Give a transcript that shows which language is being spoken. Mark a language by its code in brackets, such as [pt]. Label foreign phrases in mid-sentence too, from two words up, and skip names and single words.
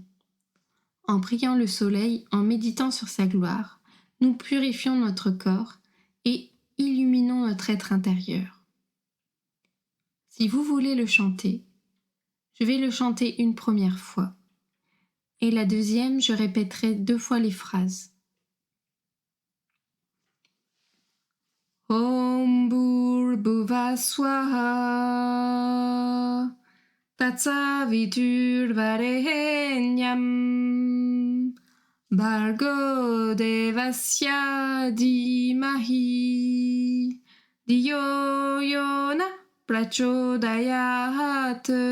[fr] En priant le soleil, en méditant sur sa gloire, nous purifions notre corps et illuminons notre être intérieur. Si vous voulez le chanter, je vais le chanter une première fois. Et la deuxième, je répéterai 2 fois les phrases. [sa] Om Bhurrbhuvah Swaha Tatsaviturvarenyam Bhargo Devasya Dhimahi Dhiyo Yona Prachodayat